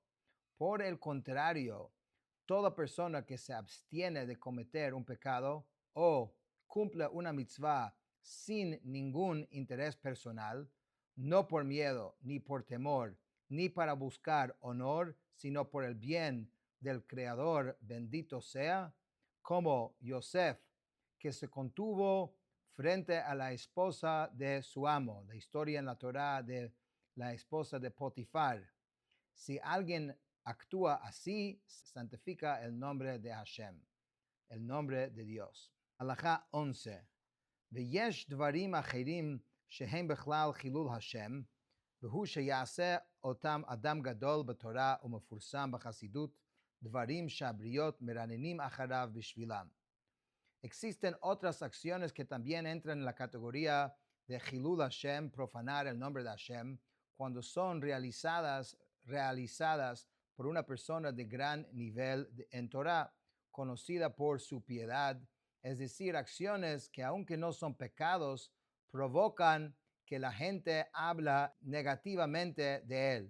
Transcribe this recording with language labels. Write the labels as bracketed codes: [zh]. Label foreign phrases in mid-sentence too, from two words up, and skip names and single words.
[es] Por el contrario, toda persona que se abstiene de cometer un pecado o cumple una mitzvah sin ningún interés personal, no por miedo, ni por temor, ni para buscar honor, sino por el bien del Creador, bendito sea, como Yosef, que se contuvo frente a la esposa de su amo, la historia en la Torá de la esposa de Potifar. Si alguien actúa así, santifica el nombre de Hashem, el nombre de Dios. [he] Halakha 11. ויש דברים אחרים שהן בכלל חילול השם, והוא שיעשה אותם אדם גדול בתורה ומפורסם בחסידות, דברים שהבריות מרננים אחריו בשבילם. [es] Existen otras acciones que también entran en la categoría de Chilul Hashem, profanar el nombre de Hashem, cuando son realizadas por una persona de gran nivel en Torah, conocida por su piedad, es decir, acciones que aunque no son pecados, provocan que la gente habla negativamente de él.